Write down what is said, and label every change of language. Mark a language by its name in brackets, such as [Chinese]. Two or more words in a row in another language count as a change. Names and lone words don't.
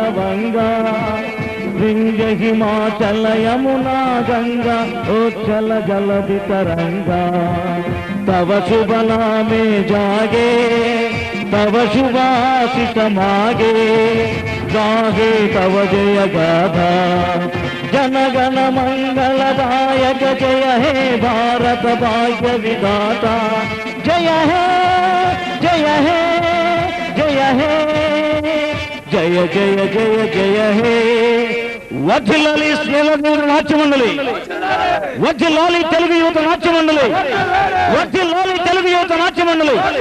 [Bangla] বঙ্গ, বিন্ধ্য হিমাচল যমুনা গঙ্গা উচ্ছল জলধি তরঙ্গ, তব শুভ নামে জাগে তব শুভ আশিস মাগে, গাহে তব জয় গাথা জনগণ মঙ্গলদায়ক জয় হে ভারত ভাগ্য বিধাতা, জয় হে জয় হে জয় হে জয় জয় জয় জয় হে. [Telugu] వర్ధిల్లాలి స్నేహ నాట్య మండలి, వర్ధిల్లాలి తెలుగు యువత నాట్య మండలి, వర్ధిల్లాలి తెలుగు యువత నాట్య మండలి.